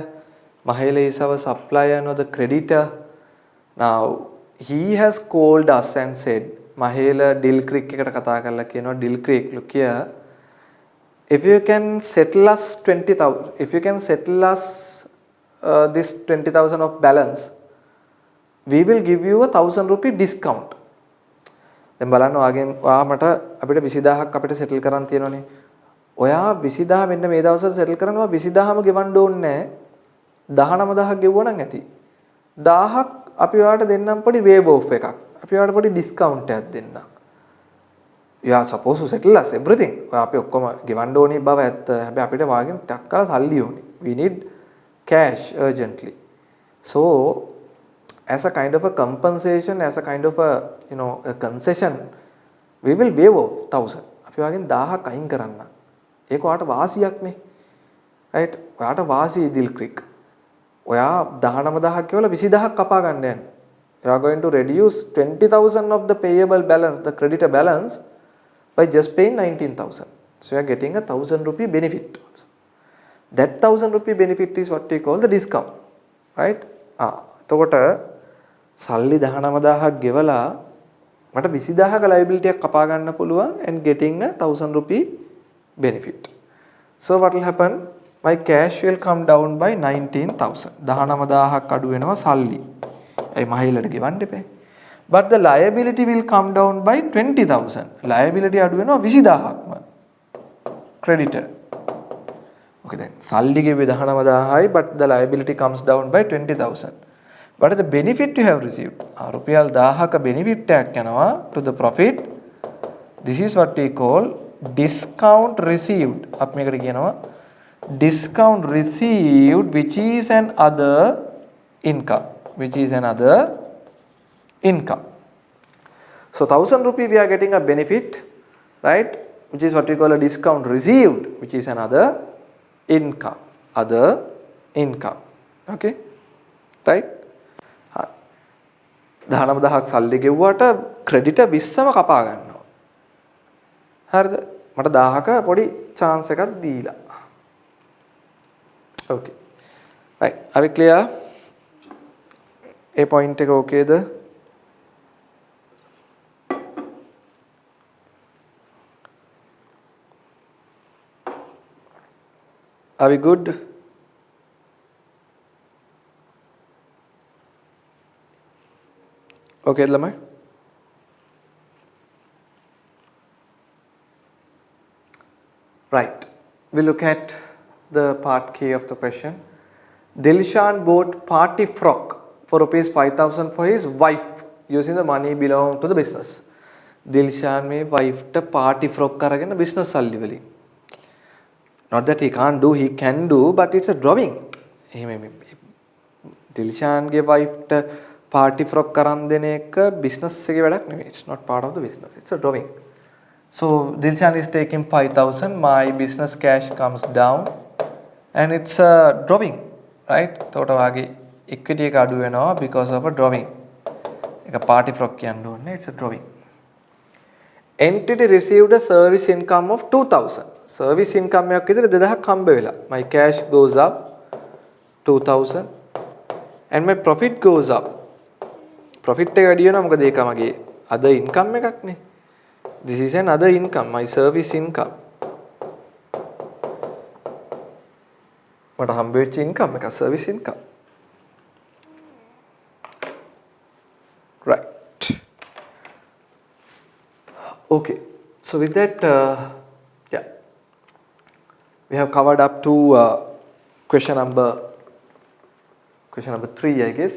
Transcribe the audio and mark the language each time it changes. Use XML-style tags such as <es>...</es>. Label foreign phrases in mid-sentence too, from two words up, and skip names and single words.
<en>Mahela is our supplier, not the creditor. Now he has called us and said, Mahela Dill Creek</en> <si>එකට කතා කරලා කියනවා,</si> <en>Dill Creek, look here, if you can settle us 20,000, if you can settle us this 20,000 of balance, we will give you a 1,000 rupee discount.</en> <si>දැන් බලන්න ඔයා මට අපිට 20000ක් අපිට settle කරන් තියෙනවනේ. ඔයා 20000 මෙන්න මේ දවස්වල settle කරනවා, 20000ම ගෙවන්න ඕනේ නැහැ. 19000ක් ගෙවුවා නම් ඇති. 1000ක් අපි ඔයාලට දෙන්නම් පොඩි</si> <en>waive off</en> <si>එකක්. අපි ඔයාලට පොඩි discount එකක් දෙන්නම්.</si> <en>You are supposed to settle us everything.</en> <si>අපි ඔක්කොම ගෙවන්න ඕනේ බව ඇත්ත. හැබැයි අපිට වාගෙන් ටක් කාලා සල්ලි ඕනේ.</si> <en>We need cash urgently. So as a kind of a compensation, as a kind of a a concession, we will waive off 1,000.</en> <si>අපි වාගෙන් 1000ක් අයින් කරන්න. ඒක ඔයාලට වාසියක් නේ. right? ඔයාලට වාසි Dill Creek. ඔයා 19000ක් කියලා 20000ක් කපා ගන්න යන්නේ.</si> <en>You are going to reduce 20,000 of the payable balance, the creditor balance, by just paying 19,000. So you are getting a 1,000 rupee benefit. That 1,000 rupee benefit is what we call the discount. Right?</en> <si>එතකොට සල්ලි 19000ක් ගෙවලා මට 20000ක liability එකක් කපා ගන්න පුළුවන්</si> <en>and getting a 1,000 rupee benefit. So what will happen? My cash will come down by 19,000.</en> <si>19000ක් අඩු වෙනවා සල්ලි. ඒ මහේලට ගෙවන්න එපා.</si> <en>But the liability will come down by 20,000.</en> <si>Liability අඩු වෙනවා 20000ක්ම.</si> <en>Creditor. Okay then.</en> <si>සල්ලි ගෙවුවේ 19000යි,</si> <en>but the liability comes down by 20,000. What is the benefit you have received?</en> <si>රුපියල් 1000ක benefit එකක් යනවා</si> <en>to the profit. This is what we call discount received.</en> <si>අපි මේකට කියනවා</si> <en>discount received, which is an other income. So 1,000 rupee we are getting a benefit, right? Which is what we call a discount received, which is another income. Okay, right?</en> <si>19000ක් සල්ලි ගෙවුවට ක්‍රෙඩිටර් 20ම කපා ගන්නවා. හරිද? මට 1000ක පොඩි chance එකක් දීලා.</si> <en>Okay. Right. Are we clear? A point එක okayද? Are we good?</en> <si>Okay, ළමයි.</si> <en>Right. We look at the part K of the question. Dilshan bought party frock for rupees 5,000 for his wife using the money belonging to the business.</en> <si>Dilshan මේ wife ට</si> <en>party frock</en> <si>අරගෙන business සල්ලි වලින්.</si> <en>Not that he can't do, he can do, but it's a drawing.</en> <si>Dilshan ගේ wife ට</si> <en>party frock</en> <si>අරන් දෙන එක business එකේ වැඩක් නෙමෙයි.</si> <en>It's not part of the business. It's a drawing. So Dilshan is taking 5,000. My business cash comes down, and it's a drawing, right?</en> <si>එතකොට වාගේ equity එක අඩු වෙනවා</si> <en>because of a drawing.</en> <si>එක</si> <en>party frock</en> <si>කියන්න ඕනේ.</si> <en>It's a drawing. Entity received a service income of 2,000. Service income</en> <si>එකක් විතර 2,000ක් හම්බ වෙලා.</si> <en>My cash goes up 2,000 and my profit goes up.</en> <si>Profit එක වැඩි වෙනවා මොකද ඒක මගේ</si> <en>other income</en> <si>එකක් නේ.</si> <en>This is an other income, my service income.</en> <si>මට හම්බ වෙච්ච income එක</si> <en>service income. Right. Okay. So with that, yeah, we have covered up to question number 3, I guess.</en>